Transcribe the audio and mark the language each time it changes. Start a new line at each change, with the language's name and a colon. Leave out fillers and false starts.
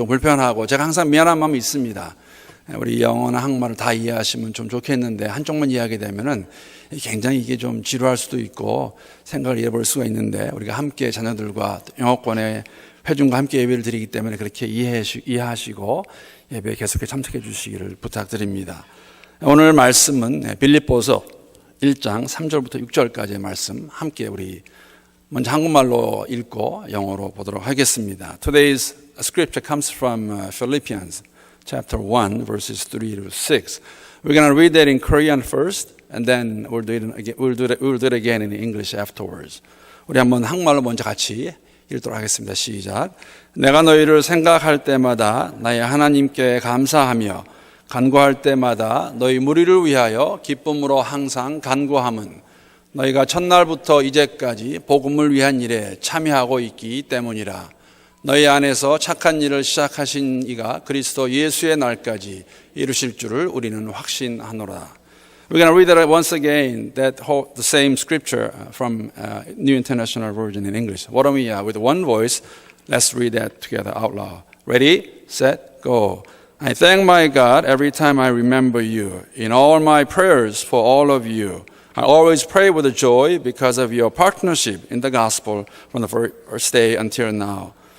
Korean: 좀 불편하고 제가 항상 미안한 마음이 있습니다. 우리 영어나 한국말을 다 이해하시면 좀 좋겠는데 한쪽만 이해하게 되면은 굉장히 이게 좀 지루할 수도 있고 생각을 잃어버릴 수가 있는데 우리가 함께 자녀들과 영어권의 회중과 함께 예배를 드리기 때문에 그렇게 이해하시고 예배에 계속해 참석해 주시기를 부탁드립니다. 오늘 말씀은 빌립보서 1장 3절부터 6절까지의 말씀 함께 우리 먼저 한국말로 읽고 영어로 보도록 하겠습니다.
English: Today's scripture comes from Philippians chapter 1 verses 3 to 6. We're going to read that in Korean first and then we'll do it again in English afterwards.
Korean: 우리 한번 한국말로 먼저 같이 읽도록 하겠습니다. 시작. 내가 너희를 생각할 때마다 나의 하나님께 감사하며 간구할 때마다 너희 무리를 위하여 기쁨으로 항상 간구함은 너희가 첫날부터 이제까지 복음을 위한 일에 참여하고 있기 때문이라. 너희 안에서 착한 일을 시작하신 이가 그리스도 예수의 날까지 이루실 줄을 우리는 확신하노라.
English: We're going to read that once again, the same scripture from New International Version in English. Why don't we, with one voice, let's read that together out loud. Ready, set, go. I thank my God every time I remember you. In all my prayers for all of you, I always pray with joy because of your partnership in the gospel from the first day until now.